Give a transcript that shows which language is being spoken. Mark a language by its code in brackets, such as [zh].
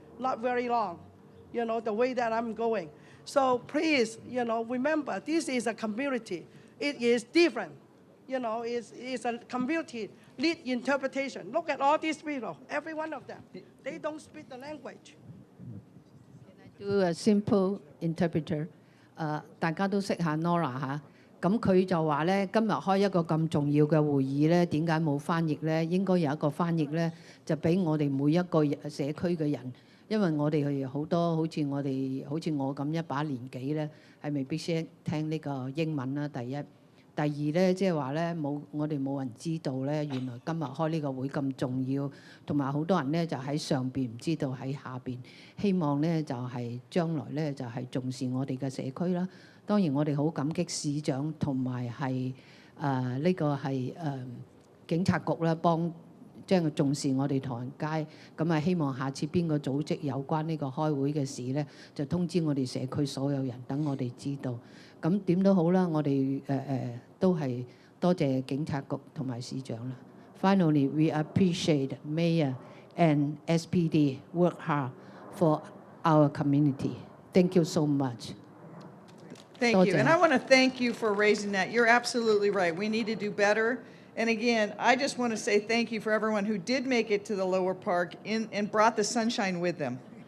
[en] Not very long, the way that I'm going. So please, remember, this is a community. It is different. It's a community lead interpretation. Look at all these people, every one of them. They don't speak the language. Do a simple interpreter. [yue] 大家都識下 Nora 嚇，咁佢就話咧，今日開一個咁重要嘅會議咧，點解冇翻譯咧？應該有一個翻譯咧，就俾我哋每一個社區嘅人，因為我哋好多好似我咁一把年紀咧，係未必識聽呢個英文啦。第一，第二咧，即係話咧我哋冇人知道咧，原來今日開呢個會咁重要，同埋好多人咧就喺上邊唔知道喺下邊。希望咧就係將來咧就係重視我哋嘅社區啦。當然我哋好感激市長同埋係呢個係警察局啦，即係重視我哋唐人街。咁啊，希望下次邊個組織有關呢個開會嘅事咧，就通知我哋社區所有人，等我哋知道。咁點都好啦，我哋都係多謝警察局同埋市長啦。 [en] Finally, we appreciate Mayor and SPD work hard for our community. Thank you so much. Thank you. And I want to thank you for raising that. You're absolutely right. We need to do better. And again, I just want to say thank you for everyone who did make it to the lower park and brought the sunshine with them.